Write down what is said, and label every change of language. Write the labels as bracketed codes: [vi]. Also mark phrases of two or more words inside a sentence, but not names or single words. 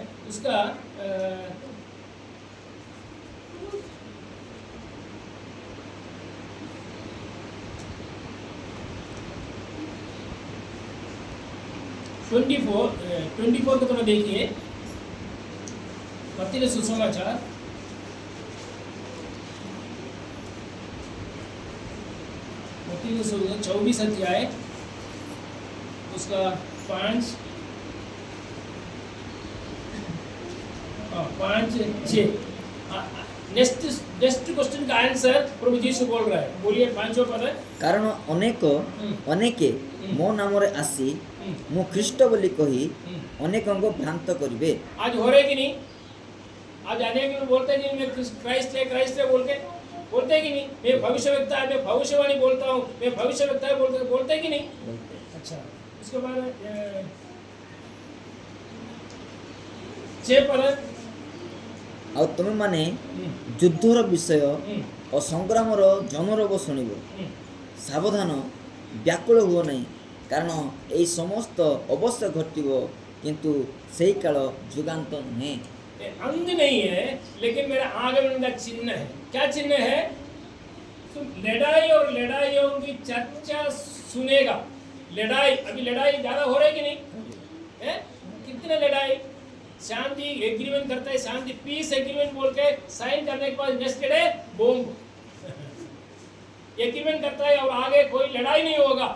[hi] उसका 24 को तुम्हें देखिए, मत्ती सुसमाचार 24 अध्याय उसका 5 हाँ 5 6 [en] next next question [hi] का आंसर प्रभु यीशु बोल रहा है, बोलिए 5वां पद है। [or] କାରଣ ଅନେକେ ମୋ ନାମରେ ଆସି ମୁଁ ଖ୍ରୀଷ୍ଟ ବୋଲି କହି ଅନେକଙ୍କ ଭ୍ରାନ୍ତ କରିବେ। [hi] आज हो रहे कि नहीं? आज अनेक लोग बोलते हैं कि मैं क्राइस्ट है बोलते हैं कि नहीं? मैं भविष्यवक्ता है, मैं भविष्यवाणी बोलता हूँ, मैं भविष्यवक्ता है बोलते हैं कि नहीं? अच्छा, उसके बाद 6 पद है। [or] ଆଉ ତୁମେମାନେ ଯୁଦ୍ଧର ବିଷୟ ଓ ସଂଗ୍ରାମର ଜନରବ ଶୁଣିବ। ସାବଧାନ, ବ୍ୟାକୁଳ ହୁଅ ନାହିଁ, କାରଣ ଏହି ସମସ୍ତ ଅବଶ୍ୟ ଘଟିବ, କିନ୍ତୁ ସେହି କାଳ ଯୁଗାନ୍ତ ନୁହେଁ। [hi] अंत नहीं है, लेकिन मेरा आगमन का चिन्ह है। क्या चिन्ह है? तुम लड़ाई और लड़ाइयों की चर्चा सुनेगा। लड़ाई, अभी लड़ाई ज्यादा हो रही कि नहीं है? कितने लड़ाई, शांति एग्रीमेंट करता है, शांति [en] peace agreement [hi] बोल के साइन करने के बाद [en] next day bomb agreement [hi] करता है और आगे कोई लड़ाई नहीं होगा।